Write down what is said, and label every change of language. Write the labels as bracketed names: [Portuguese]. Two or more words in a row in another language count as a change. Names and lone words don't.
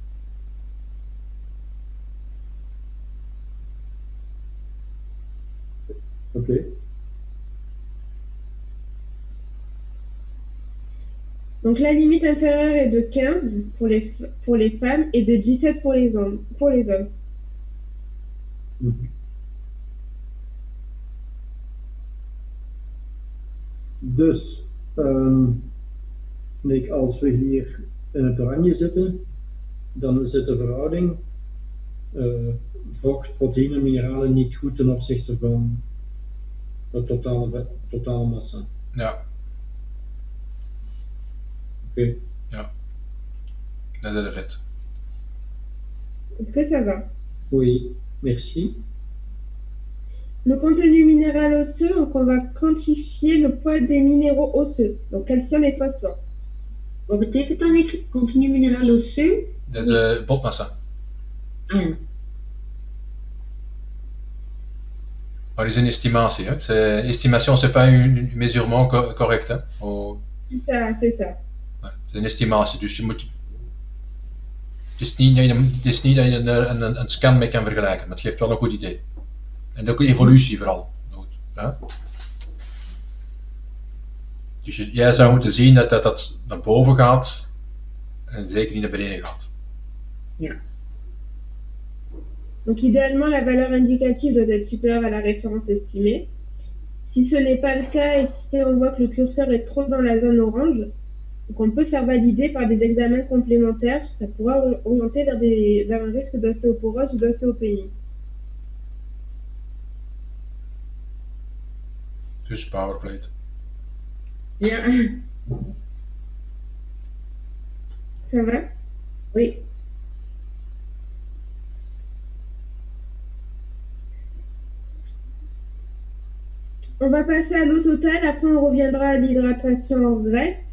[French] Ok. Donc la limite inférieure est de 15 pour les femmes et de 17 pour les hommes. Mhm. [Dutch] Dus, Nick, als we hier in het oranje zitten, dan zit de verhouding vocht, proteïne, mineralen niet goed ten opzichte van de totale massa. Ja, Oké. ja. Dat is de vet. [French] Est-ce que ça va? Oui, merci. Le contenu minéral osseux, donc on va quantifier le poids des minéraux osseux, donc calcium et phosphore. [Dutch] Wat betekent dat, Nick? Continu mineraal osseux? Dat is de botmassa. Ah ja. Maar het is een estimatie. Hè. [French] Estimation, c'est pas un mesurement correct. [Dutch] Hè. [French] C'est ça. [Dutch] Nee, het is een estimatie. Dus je moet. Het is niet dat je een scan mee kan vergelijken, maar het geeft wel een goed idee. En ook evolutie vooral. Ja? Dus jij zou moeten zien dat naar boven gaat en zeker niet naar beneden gaat. Ja. [French] Donc idéalement, la valeur indicative doit être supérieure à la référence estimée. Si ce n'est pas le cas et si on voit que le curseur est trop dans la zone orange, donc on peut faire valider par des examens complémentaires. Ça pourra orienter vers un risque d'ostéoporose ou d'ostéopénie. [Dutch] Dus powerplate. Ja. [French] Ça va? Oui. On va passer à l'eau totale, après on reviendra à l'hydratation en graisse.